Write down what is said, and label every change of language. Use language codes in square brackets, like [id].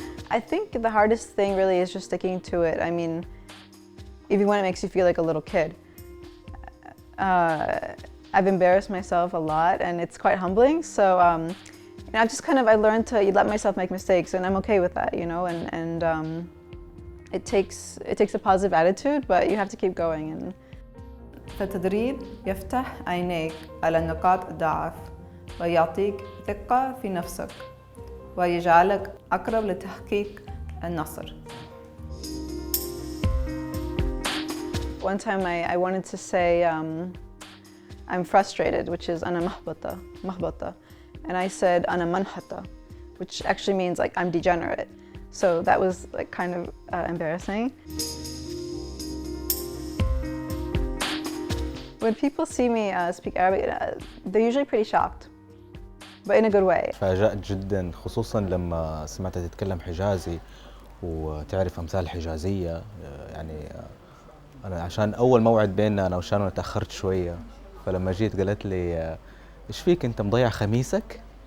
[en] I think the hardest thing really is just sticking to it. I mean, even when it makes you feel like a little kid. I've embarrassed myself a lot, and it's quite humbling. So I've just I learned to let myself make mistakes, and I'm okay with that, and it takes a positive attitude, but you have to keep going. [ar] And فالتدريب يفتح عينيك على نقاط الضعف ويعطيك ثقة في نفسك ويجعلك أقرب لتحقيق النصر. [en] One time I wanted to say I'm frustrated, which is [ar] أنا محبطة. [en] And I said [ar] أنا منحطة, [en] which actually means like I'm degenerate. So that was like kind of embarrassing. When people see me speak Arabic, they're usually pretty shocked, but in a good way. [ar] تفاجأت جدا، خصوصا لما سمعتها تتكلم حجازي وتعرف أمثال الحجازية. يعني أنا عشان أول موعد بيننا أنا وشانن تأخرت شوية، فلما جيت قالت لي إيش فيك أنت مضيع خميسك؟